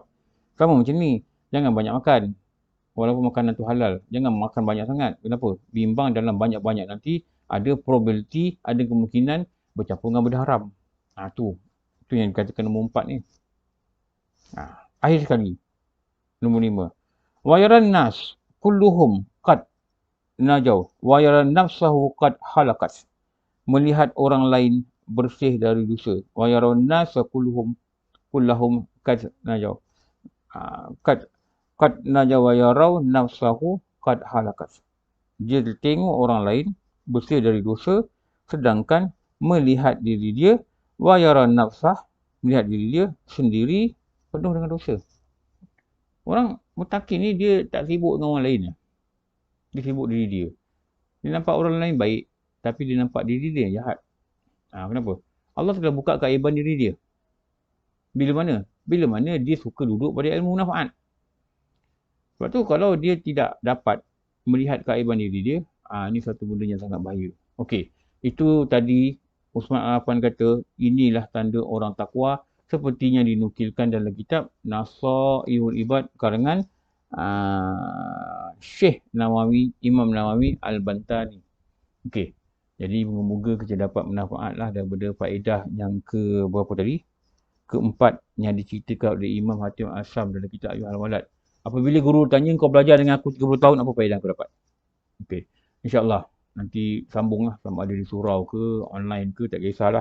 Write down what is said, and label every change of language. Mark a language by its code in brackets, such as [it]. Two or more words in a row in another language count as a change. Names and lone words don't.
[ms] Sama macam ni, jangan banyak makan. Walaupun makanan tu halal, jangan makan banyak sangat. Kenapa? Bimbang dalam banyak-banyak nanti, ada probability, ada kemungkinan bercampur dengan benda haram. Tu yang dikatakan nombor 4 ni. Akhir sekali. Nombor 5. [ar] ويرى الناس كلهم قد نجوا. ويرى نفسه قد هلكت. [ms] Melihat orang lain bersih dari dosa. [ar] ويرى الناس كلهم قد نجوا. قد نجوا ويرى نفسه قد هلكت. [ms] Dia tengok orang lain bersih dari dosa, sedangkan melihat diri dia, [ar] wayaran nafsah, [ms] melihat diri dia sendiri penuh dengan dosa. Orang muttaqin ni dia tak sibuk dengan orang lain. Dia sibuk diri dia. Dia nampak orang lain baik, tapi dia nampak diri dia yang jahat. Kenapa? Allah telah buka keaiban diri dia. Bila mana? Bila mana dia suka duduk pada ilmu manfaat. Sebab tu kalau dia tidak dapat melihat keaiban diri dia, ini satu benda yang sangat bahaya. Okey, itu tadi Uthman Al-Affan kata, inilah tanda orang takwa seperti yang dinukilkan dalam kitab Nasaihul Ibad karangan Syekh Nawawi, Imam Nawawi Al-Bantani. Okey, jadi moga-moga kita dapat manfaatlah daripada faedah yang ke berapa tadi? Keempat yang diceritakan oleh Imam Hatim Al-Syam dalam kitab Ayyuhal Walad. Apabila guru tanya, kau belajar dengan aku 30 tahun, apa faedah kau dapat? Okey, insyaAllah nanti sambunglah sama ada di surau ke, online ke, tak kisahlah.